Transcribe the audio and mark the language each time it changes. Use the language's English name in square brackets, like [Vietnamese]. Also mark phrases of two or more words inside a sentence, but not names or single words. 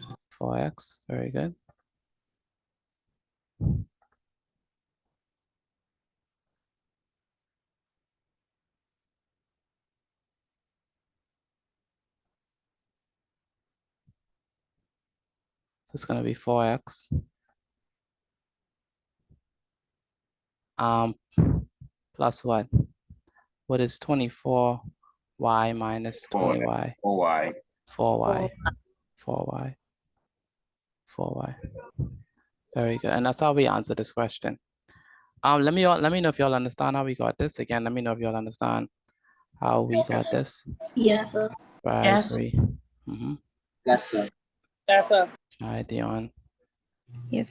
[English] 4x, very good. So it's gonna be 4x. Plus what? What is 24y minus 20y? 4y. 4y. 4y. 4y. Very good. And that's how we answer this question. Let me know if y'all understand how we got this. Again, let me know if y'all understand how we got this. Yes, sir. Right, Yes. agree. Mm-hmm. Yes, sir. Yes, sir. All right, Dion. Yes.